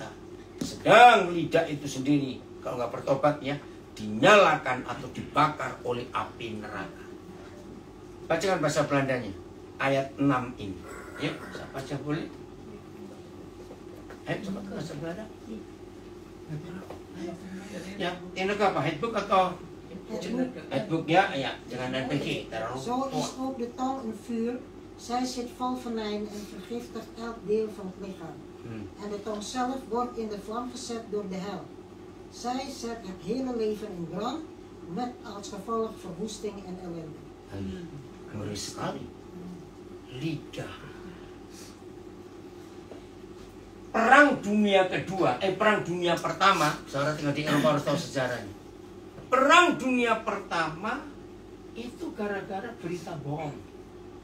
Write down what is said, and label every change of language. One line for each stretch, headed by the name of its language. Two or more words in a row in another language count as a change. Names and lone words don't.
Indonesian: Sedang lidah itu sendiri, kalau nggak bertobat ya, dinyalakan atau dibakar oleh api neraka. Bacakan bahasa Belandanya, ayat 6 ini. Ya, saya baca boleh? Ayo coba ke bahasa Belanda. Ya, ini apa? Headbook atau? Headbook ya, ja, jangan NPG.
Dutch: Zo is ook de tong een vuur. Zij zit vol venijn en vergiftigt elk deel van het lichaam. En de tong zelf wordt in de vlam gezet door de hel. Zij zet het hele leven in brand, met als gevolg verwoesting en ellende.
Indonesian: Ngeri sekali. Lidah. Perang dunia kedua, perang dunia pertama, saudara tinggal di Eropa harus tahu sejarahnya. Perang dunia pertama itu gara-gara berita bohong.